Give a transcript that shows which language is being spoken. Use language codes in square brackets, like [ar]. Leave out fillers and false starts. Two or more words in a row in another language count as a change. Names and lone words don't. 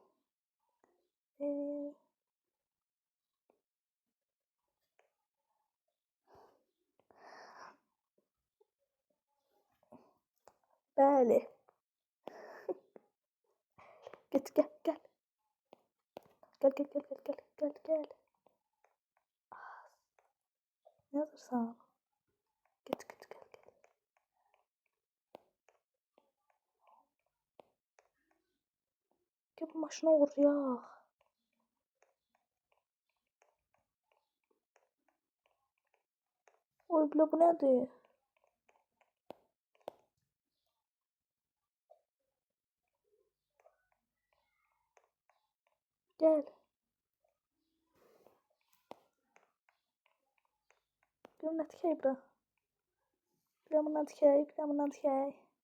[az] Bəli. Get gel gel. Gel gel gel gel gel gel. Ne yazırsan? Git git gel gel. Gel bu maşına uğrayaq. Oy bile bu nədir? Gel. Gör nə tikək bura. Bir də bundan tikək, bir də bundan tikək.